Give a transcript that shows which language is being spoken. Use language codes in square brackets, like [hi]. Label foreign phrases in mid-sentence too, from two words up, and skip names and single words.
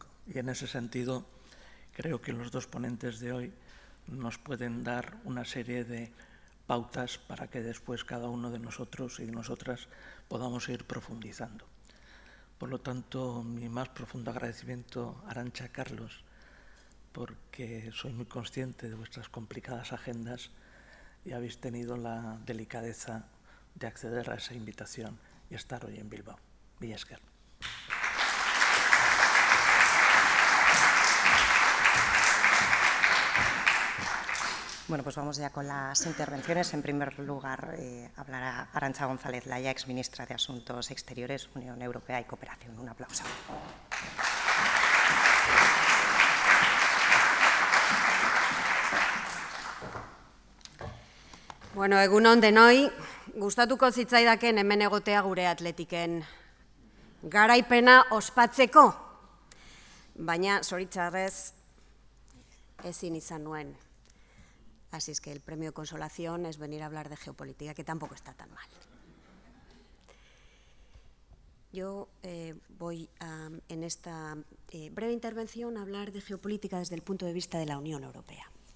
[es] Y en ese sentido, creo que los dos ponentes de hoy nos pueden dar una serie de pautas para que después cada uno de nosotros y de nosotras podamos ir profundizando. Por lo tanto, mi más profundo agradecimiento, Arantxa, Carlos, porque soy muy consciente de vuestras complicadas agendas y habéis tenido la delicadeza de acceder a esa invitación y estar hoy en Bilbao. [eu] Mila esker. [es] Bueno, pues vamos ya con las intervenciones. En primer lugar, hablará Arantxa González Laya, exministra de Asuntos Exteriores, Unión Europea y Cooperación. Un aplauso. [eu] Bueno, egun on denoi, gustatuko zitzaidaken hemen egotea gure atletiken garaipena ospatzeko, baina zoritxarrez ezin izan nuen. [es] Así es que el premio de consolación es venir a hablar de geopolítica, que tampoco está tan mal. Yo voy en esta breve intervención a hablar de geopolítica desde el punto de vista de la Unión Europea.